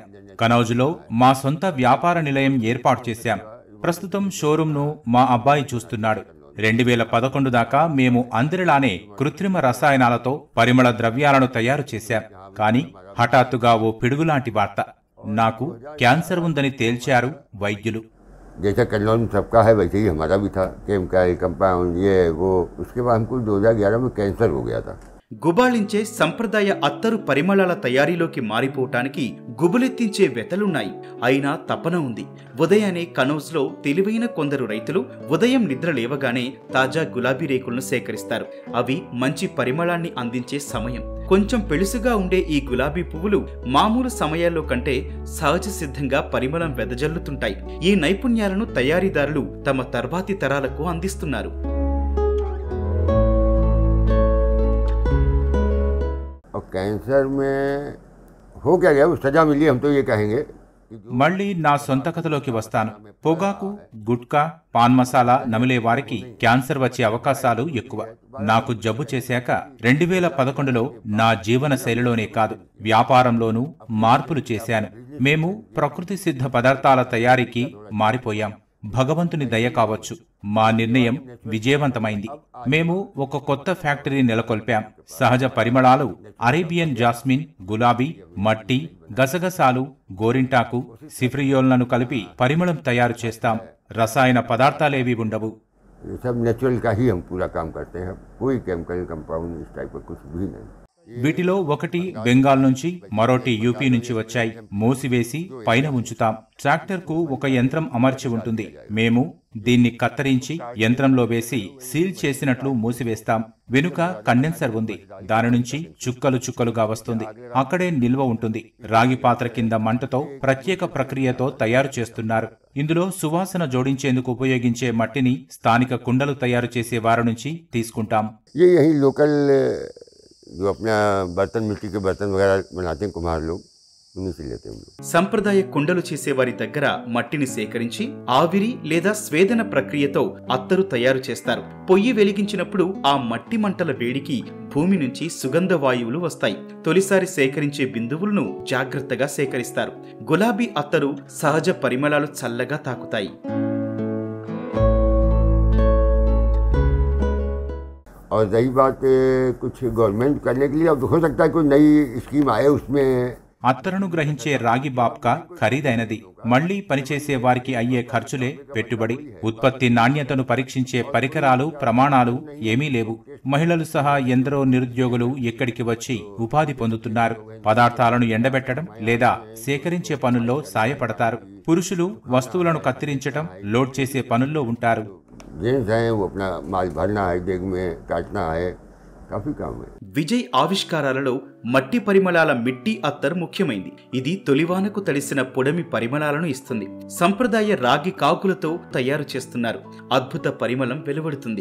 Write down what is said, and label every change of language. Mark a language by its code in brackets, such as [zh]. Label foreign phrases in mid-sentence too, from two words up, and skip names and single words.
[te] కనౌజ్లో మా సొంత వ్యాపార నిలయం ఏర్పాటు చేశాం. ప్రస్తుతం షోరూంను మా అబ్బాయి చూస్తున్నాడు. 2011 దాకా మేము అందరిలానే కృత్రిమ రసాయనాలతో పరిమళ ద్రవ్యాలను తయారు చేశాం. కానీ హఠాత్తుగా ఓ పిడుగులాంటి వార్త. నాకు క్యాన్సర్ ఉందని తేల్చారు వైద్యులు. [hi] जैसा कन्नौज में सबका है वैसे ही हमारा भी था. केम का कंपाउंड ये वो. उसके बाद हमको 2011 में कैंसर हो गया था. [te] గుబాళించే సంప్రదాయ అత్తరు పరిమళాల తయారీలోకి మారిపోవటానికి గుబులెత్తించే వెతలున్నాయి. అయినా తపన ఉంది. ఉదయాన్నే కనౌజ్లో తెలివైన కొందరు రైతులు ఉదయం నిద్ర లేవగానే తాజా గులాబీ రేకులను సేకరిస్తారు. అవి మంచి పరిమళాన్ని అందించే సమయం. కొంచెం పెళుసుగా ఉండే ఈ గులాబీ పువ్వులు మామూలు సమయాల్లో కంటే సహజ సిద్ధంగా పరిమళం వెదజల్లుతుంటాయి. ఈ నైపుణ్యాలను తయారీదారులు తమ తర్వాతి తరాలకు అందిస్తున్నారు. [hi] और कैंसर में हो क्या गया, सजा मिली हम तो ये कहेंगे. [te] మళ్లీ నా సొంత కథలోకి వస్తాను. పొగాకు, గుట్కా, పాన్ మసాలా నమిలే వారికి క్యాన్సర్ వచ్చే అవకాశాలు ఎక్కువ. నాకు జబ్బు చేశాక 2011లో నా జీవన శైలిలోనే కాదు, వ్యాపారంలోనూ మార్పులు చేశాను. మేము ప్రకృతి సిద్ధ పదార్థాల తయారీకి మారిపోయాం. భగవంతుని దయ కావచ్చు, మా నిర్ణయం విజయవంతమైంది. మేము ఒక కొత్త ఫ్యాక్టరీ నెలకొల్పాం. సహజ పరిమళాలు [en] Arabian jasmine, [te] గులాబీ, మట్టి, గసగసాలు, గోరింటాకు, సిఫ్రియోల్లను కలిపి పరిమళం తయారు చేస్తాం. రసాయన పదార్థాలేవి ఉండవు. [hi] सब नेचुरल का ही हम पूरा काम करते हैं. कोई [en] chemical compound [hi] इस टाइप का कुछ भी नहीं. [te] వీటిలో ఒకటి బెంగాల్ నుంచి, మరోటి యూపీ నుంచి వచ్చాయి. మూసివేసి పైన ఉంచుతాం. ట్రాక్టర్కు ఒక యంత్రం అమర్చి ఉంటుంది. మేము దీన్ని కత్తరించి యంత్రంలో వేసి సీల్ చేసినట్లు మూసివేస్తాం. వెనుక కండెన్సర్ ఉంది. దాని నుంచి చుక్కలు చుక్కలుగా వస్తుంది. అక్కడే నిల్వ ఉంటుంది. రాగి పాత్ర కింద మంటతో ప్రత్యేక ప్రక్రియతో తయారు చేస్తున్నారు. ఇందులో సువాసన జోడించేందుకు ఉపయోగించే మట్టిని స్థానిక కుండలు తయారు చేసే వారి నుంచి తీసుకుంటాం. [hi] जो अपना बर्तन, मिट्टी के बर्तन वगैरह बनाते हैं कुम्हार लोग, उन्हीं से लेते हैं हम लोग। [te] సంప్రదాయ కుండలు చేసేవారి దగ్గర మట్టిని సేకరించి ఆవిరి లేదా స్వేదన ప్రక్రియతో అత్తరు తయారు చేస్తారు. పొయ్యి వెలిగించినప్పుడు ఆ మట్టి మంటల వేడికి భూమి నుంచి సుగంధ వాయువులు వస్తాయి. తొలిసారి సేకరించే బిందువులను జాగ్రత్తగా సేకరిస్తారు. గులాబీ అత్తరు సహజ పరిమళాలు చల్లగా తాకుతాయి. [hi] और रही बात कुछ गवर्नमेंट करने के लिए, अब हो सकता है कोई नई स्कीम आए उसमें। [te] అత్తరును గ్రహించే రాగి బాబ్కా ఖరీదైనది. మళ్లీ పనిచేసే వారికి అయ్యే ఖర్చులే పెట్టుబడి. ఉత్పత్తి నాణ్యతను పరీక్షించే పరికరాలు, ప్రమాణాలు ఏమీ లేవు. మహిళలు సహా ఎందరో నిరుద్యోగులు ఇక్కడికి వచ్చి ఉపాధి పొందుతున్నారు. పదార్థాలను ఎండబెట్టడం లేదా సేకరించే పనుల్లో సాయపడతారు. పురుషులు వస్తువులను కత్తిరించటం, లోడ్ చేసే పనుల్లో ఉంటారు. [hi] जेंट्स हैं वो अपना माल भरना है, डेग में काटना है, काफी काम है। [te] విజయ్ ఆవిష్కారాలలో మట్టి పరిమళాల మిట్టి అత్తర్ ముఖ్యమైంది. ఇది తొలివానకు తడిసిన పొడమి పరిమళాలను ఇస్తుంది. సంప్రదాయ రాగి కాకులతో తయారు చేస్తున్నారు. అద్భుత పరిమళం వెలువడుతుంది.